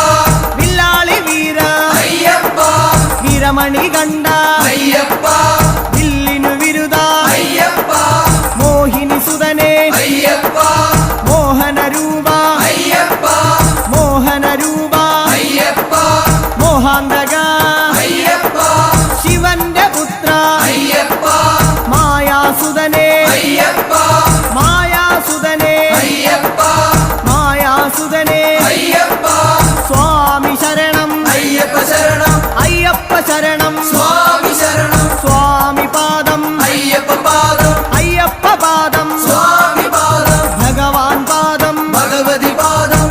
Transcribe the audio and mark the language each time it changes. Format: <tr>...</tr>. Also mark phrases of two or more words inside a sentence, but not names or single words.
<ta>வில்லாளி வீர ஐயப்பா வீரமணி கண்ட ஐயப்பா வில்லினு விருத ஐயப்பா மோகினி சுதனே ஐயப்பா மோகன ரூப ஐயப்பா மோகன ரூப ஐயப்பா</ta> <ml>മോഹാന്തക</ml> <ta>ஐயப்பா</ta> <ml>ശിവന്റെ പുത്ര</ml> <ta>ஐயப்பா</ta> <ml>മായാസുതനേ</ml> <ta>ஐயப்பா</ta> <ml>മായാസുതനേ</ml> <ta>ஐயப்பா</ta> <ml>മായാസുതനേ</ml> <ta>ஐயப்பா</ta> <ml>സ്വാമി ശരണം</ml> <ta>ஐயப்ப சரணம்</ta> <ml>അയ്യപ്പ ശരണം</ml> <ta>சுவாமி சரணம்</ta> <ml>സ്വാമി പാദം</ml> <ta>ஐயப்ப பாதம்</ta> <ml>അയ്യപ്പ പാദം</ml> <ta>சுவாமி பாதம்</ta> <ml>ഭഗവാൻ പാദം</ml> <ta>பகவதி பாதம்</ta>